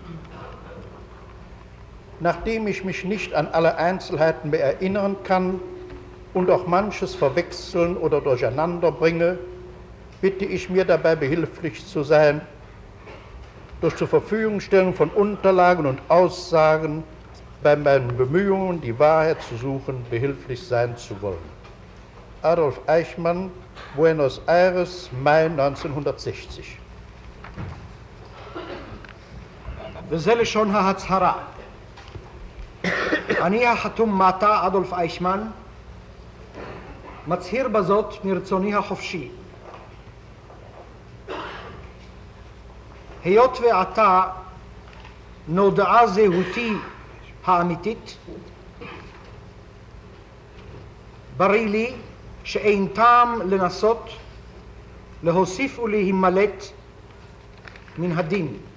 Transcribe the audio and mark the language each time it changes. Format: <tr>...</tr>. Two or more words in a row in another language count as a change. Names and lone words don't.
<de>Nachdem ich mich nicht an alle Einzelheiten mehr erinnern kann und auch manches verwechseln oder durcheinander bringe, bitte ich mir dabei behilflich zu sein, durch zur Verfügungstellung von Unterlagen und Aussagen bei meinen Bemühungen, die Wahrheit zu suchen, behilflich sein zu wollen. Adolf Eichmann, Buenos Aires, Mai 1960.</de> <he>וזה לשון ההצהרה. אני החתום מטה, אדולף אייכמן, מצהיר בזאת מרצוני החופשי. היות ועתה נודעה זהותי האמיתית, בריא לי שאין טעם לנסות להוסיף ולהימלט מן הדין.</he>